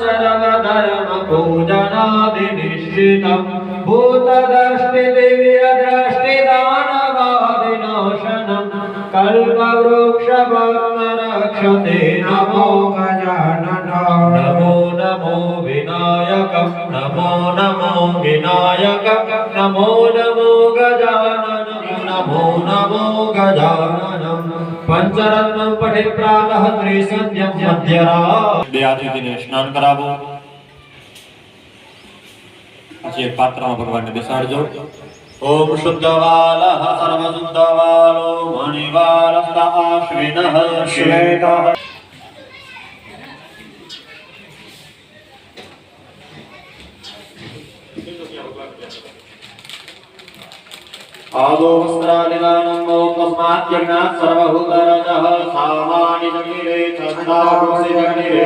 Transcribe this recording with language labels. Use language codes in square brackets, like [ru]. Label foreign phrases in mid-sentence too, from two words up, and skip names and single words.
[sa] सर्वधर्मपूजनादिनिश्चितं भूतदृष्टिदिव्यदृष्टिदानवादिनाशनं कल्पवृक्षभक्तरक्षते नमो गजानन नमो नमो विनायकं नमो नमो विनायकं नमो नमो गजानन नमो नमो गजाननं पंचरत्नं पठित प्रातः त्रिसंध्यं मध्यरात्रि [gu] બે આદિને સ્નાન કરાવો. આજે પાત્રમાં ભગવાનને બેસાડજો. [sa] ओम शुद्धवालः सर्वशुद्धवालो मणिवालस्त आश्विनः श्वेतः आदो वस्त्रादिदानं तस्मात् यज्ञात् सर्वभूतरजः सामानि जगिरे छन्दांसि जगिरे